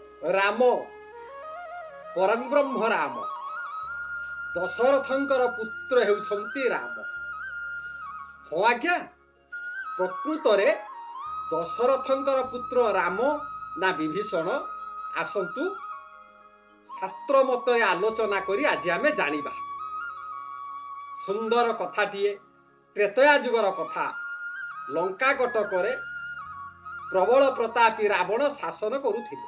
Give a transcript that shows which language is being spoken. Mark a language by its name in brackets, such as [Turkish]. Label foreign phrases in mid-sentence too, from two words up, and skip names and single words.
[Odia] ରାମ ପରବ୍ରହ୍ମ ରାମ ଦଶରଥଙ୍କର ପୁତ୍ର ହେଉଛନ୍ତି ରାମ। ହଁ ଆଜ୍ଞା, ପ୍ରକୃତ ରେ ଦଶରଥଙ୍କର ପୁତ୍ର ରାମ ନା ବିଭୀଷଣ? ଆସନ୍ତୁ ଶାସ୍ତ୍ର ମତ ଆଲୋଚନା କରି ଆଜି ଆମେ ଜାଣିବା। ସୁନ୍ଦର କଥାଟିଏ, ତ୍ରେତୟା ଯୁଗର କଥା। ଲଙ୍କା କଟକରେ ପ୍ରବଳ ପ୍ରତାପୀ ରାବଣ ଶାସନ କରୁଥିଲେ।